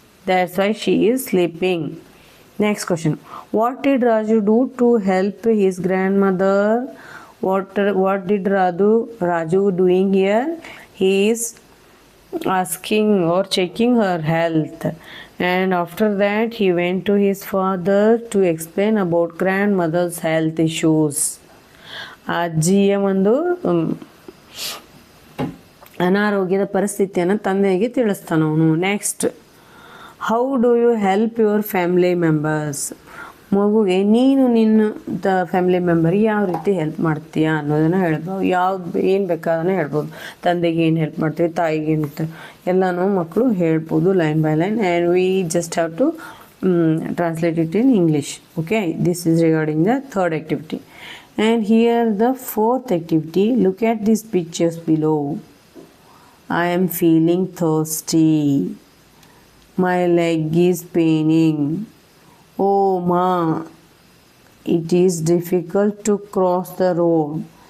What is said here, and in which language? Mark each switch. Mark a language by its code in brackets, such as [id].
[en] That's why she is sleeping. Next question. What did Raju do to help his grandmother? What did Raju doing here? He is asking or checking her health, and after that he went to his father to explain about grandmother's health issues. [kn] ಅಜ್ಜಿಯ ಒಂದು ಅನಾರೋಗ್ಯದ ಪರಿಸ್ಥಿತಿಯನ್ನು ತಂದೆಗೆ ತಿಳಿಸ್ತಾನೆ ಅವನು. [en] Next, how do you help your family members? [kn] ಮಗುಗೆ ನೀನು ನಿನ್ನ family ಮೆಂಬರಿಗೆ ಯಾವ ರೀತಿ ಹೆಲ್ಪ್ ಮಾಡ್ತೀಯಾ ಅನ್ನೋದನ್ನು ಹೇಳ್ಬೋದು. ಯಾವ್ದು ಏನು ಬೇಕಾದನ್ನು ಹೇಳ್ಬೋದು. ತಂದೆಗೆ ಏನು ಹೆಲ್ಪ್ ಮಾಡ್ತೀವಿ, ತಾಯಿಗೆ ಏನು ಎಲ್ಲನೂ ಮಕ್ಕಳು ಹೇಳ್ಬೋದು [en] Line by line, and we just have to translate it in English. Okay, this is regarding the third activity. And here the fourth activity. Look at these pictures below. I am feeling thirsty. My leg is paining. Oh ma, it is difficult to cross the road.